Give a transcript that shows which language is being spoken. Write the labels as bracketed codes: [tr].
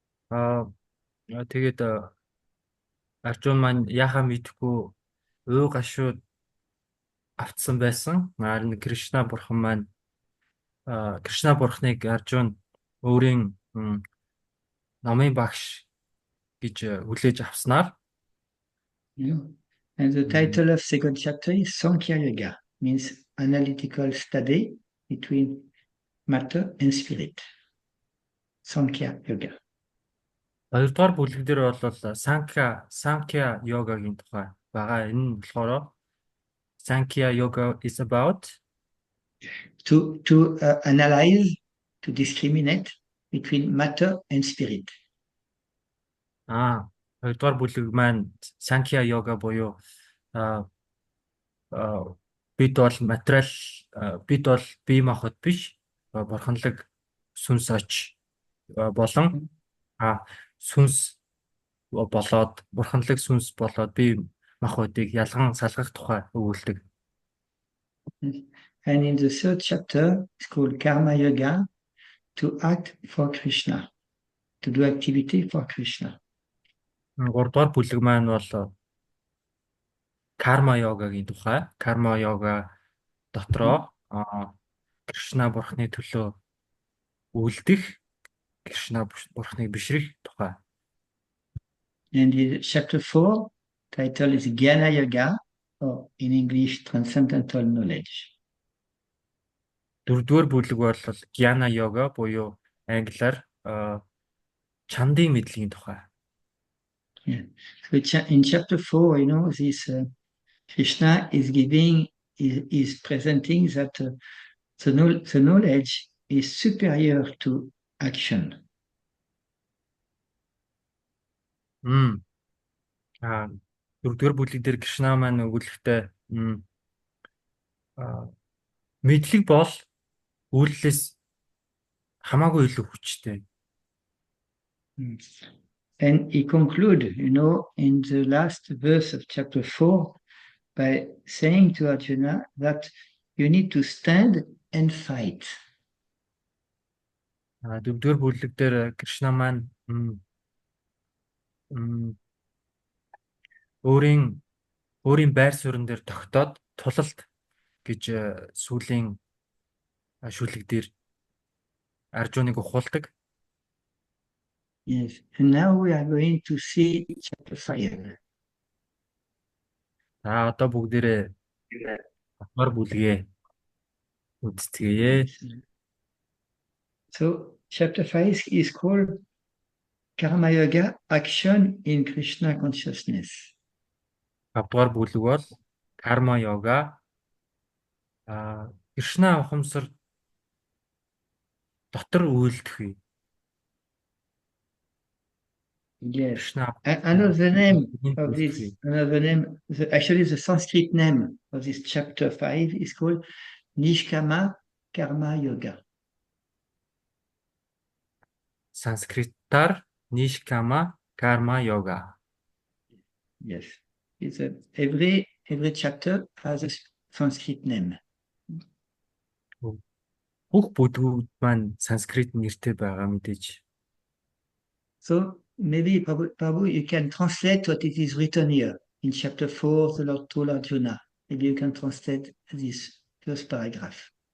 [mn] Тэгээд Аржун маань яахаа мэдэхгүй уу гашууд автсан байсан. Харин Кришна бурхан маань Кришна бурханыг Аржун өөрийн намын багш гэж хүлээж авснаар. [en] And the title of second chapter is Sankhya Yoga, means analytical study between matter and spirit. Sankhya Yoga. [mn] Хоёрдугаар бүлэг дээр бол Sankhya yogaгийн тухай байгаа. Энэ нь болохоор [en] Sankhya yoga is about to analyze, to discriminate between matter and spirit. [mn] Хоёрдугаар бүлэг маань Sankhya yoga буюу бид бол материал бид бол бие махбод биш бурханлаг сүнс оч болон сүнс болоод бурханлаг сүнс болоод бие махбодыг ялган салгах тухай өгүүлдэг. [en] And in the third chapter, it's called Karma Yoga, to act for Krishna, to do activity for Krishna. [mn] Гуравдугаар бүлэг маань бол Karma yogaгийн тухай. Karma yoga дотроо Кришна бурхны төлөө үлдэх, Кришна бурхныг бишрэх тухай. [en] And in chapter 4, title is Jnana Yoga, or in English, transcendental knowledge. [mn] Дөрөвдүгээр бүлэг бол Jnana yoga буюу англиар чандын мэдлэгийн тухай. [en] Yeah. So in chapter 4, this Krishna is presenting that the knowledge is superior to action. [mn] Дөрөвдүгээр бүлэг дээр Кришна маань өгүүлэхдээ мэдлэг бол үйлдэлээс хамаагүй илүү хүчтэй. [en] And he concludes, in the last verse of chapter 4 by saying to Arjuna that you need to stand and fight. [mn] Дөрөвдүгээр бүлэг дээр Кришна маань өөрийн байр суурин дээр тогтоод тулалт гэж сүүлийн шүлэг дээр Аржуныг ухуулдаг. [en] Yes, and now we are going to see chapter 5. [mn] Одоо бүгдээрээ 5-р бүлгээ үзтгэе. [en] So chapter 5 is called Karma Yoga, Action in Krishna Consciousness. [mn] 5 дугаар бүлэг бол карма йога Кришна ухамсар дотор үйлдэхүй. [en] Yes. [mn] Кришна [en] Another name of this, another name, actually the Sanskrit name of this chapter 5 is called Nishkama Karma Yoga. [mn] Санскритаар нишкама карма йога. [en] Yes. It's every chapter has a Sanskrit name. [mn] Бүх бүлгүүд маань санскрит нэртэй байгаа мэдээж. [en] So maybe Prabhu, you can translate what it is written here in chapter 4, the Lord told Arjuna. Maybe you can translate this first paragraph.